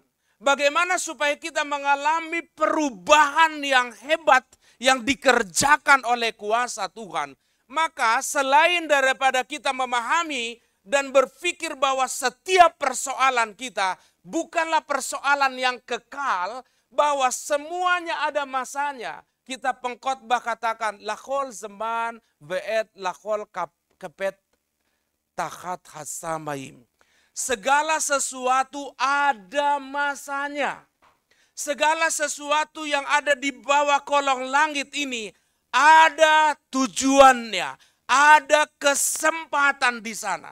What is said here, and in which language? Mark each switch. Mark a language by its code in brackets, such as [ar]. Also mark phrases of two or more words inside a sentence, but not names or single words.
[id] Bagaimana supaya kita mengalami perubahan yang hebat yang dikerjakan oleh kuasa Tuhan. Maka selain daripada kita memahami dan berpikir bahwa setiap persoalan kita bukanlah persoalan yang kekal, bahwa semuanya ada masanya. Kita pengkhotbah katakan, [he] לכל זמן ועת לכל חפץ תחת השמים. [id] Segala sesuatu ada masanya. Segala sesuatu yang ada di bawah kolong langit ini ada tujuannya, ada kesempatan di sana.